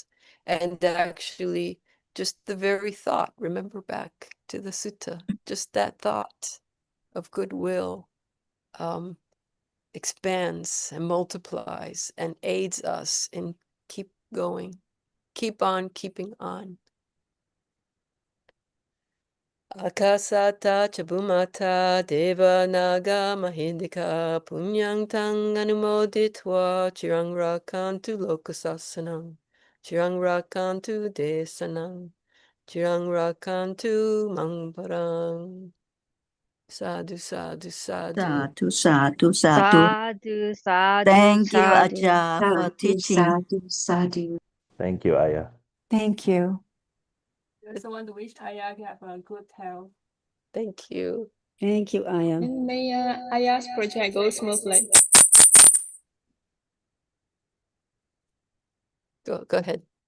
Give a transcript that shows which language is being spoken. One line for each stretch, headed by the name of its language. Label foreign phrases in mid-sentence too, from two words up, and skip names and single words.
English: And actually, just the very thought, remember back to the sutta, just that thought of goodwill expands and multiplies and aids us in keep going, keep on keeping on.
Pali: Akasata chabumata deva naga mahindika punyang tang anumoditwa chirang rakantu lokasasanam chirang rakantu desanam chirang rakantu mangparang. Sadhu, sadhu, sadhu. Sadhu, sadhu, sadhu. Sadhu, sadhu,
English: Thank you, sadhu. Ajahn, for Sadhu, teaching.
Pali: sadhu, sadhu.
English: Thank you, Ayya. Thank you. I also want to wish Ayya have a good health. Thank you. Thank you, Ayya. And may Ayya's project go smoothly. Go ahead.